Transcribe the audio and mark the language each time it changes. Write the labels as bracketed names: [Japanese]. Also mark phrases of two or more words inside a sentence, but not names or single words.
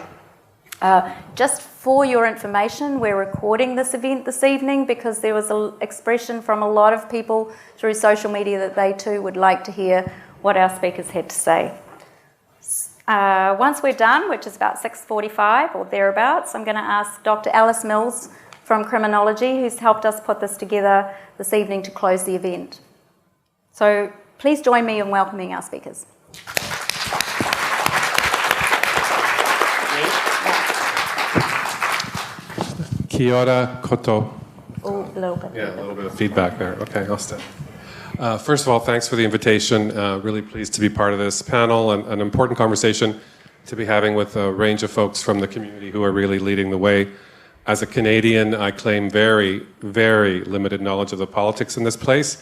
[English] Just for your information, we're recording this event this evening because there was an expression from a lot of people through social media that they too would like to hear what our speakers had to say. Once we're done, which is about 6:45 or thereabouts, I'm going to ask Dr. Alice Mills from Criminology, who's helped us put this together this evening to close the event. So please join me in welcoming our speakers. [Māori] Kia ora koto. [English] Oh, a little bit. Yeah, a little bit of feedback there. Okay, I'll step. First of all, thanks for the invitation. Really pleased to be part of this panel and an important conversation to be having with a range of folks from the community who are really leading the way. As a Canadian, I claim very, very limited knowledge of the politics in this place.